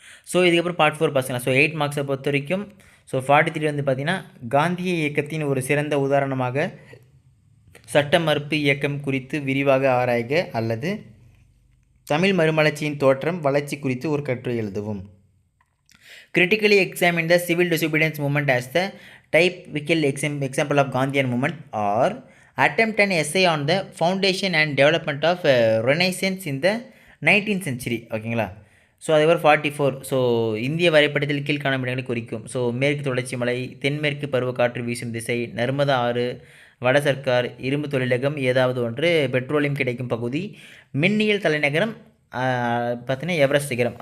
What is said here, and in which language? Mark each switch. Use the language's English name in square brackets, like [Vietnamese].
[Tamil] So இதுக்கப்புறம் part 4 பார்க்கலாம். So 8 மார்க்ஸை பொறுத்த வரைக்கும் ஸோ 43 வந்து பார்த்திங்கன்னா காந்திய இயக்கத்தின் ஒரு சிறந்த உதாரணமாக சட்ட மறுப்பு இயக்கம் குறித்து விரிவாக ஆராய்க அல்லது தமிழ் மறுமலர்ச்சியின் தோற்றம் வளர்ச்சி குறித்து ஒரு கட்டுரை எழுதவும். [English] Critically examine the civil disobedience movement as the typical example of Gandhian movement, or attempt an essay on the foundation and development of Renaissance in the 19th century. [Tamil] ஓகேங்களா. ஸோ அதேபோல் 44 ஸோ இந்திய வரைபடத்தில் கீழ்காணும் இடங்களை குறிக்கும். ஸோ மேற்கு தொடர்ச்சி மலை, தென்மேற்கு பருவக்காற்று வீசும் திசை, நர்மதா ஆறு, வட சர்க்கார், இரும்பு தொழிலகம் ஏதாவது ஒன்று, பெட்ரோலியம் கிடைக்கும் பகுதி, மின்னியல் தலைநகரம் பார்த்தீங்கன்னா எவரெஸ்ட் சிகரம்.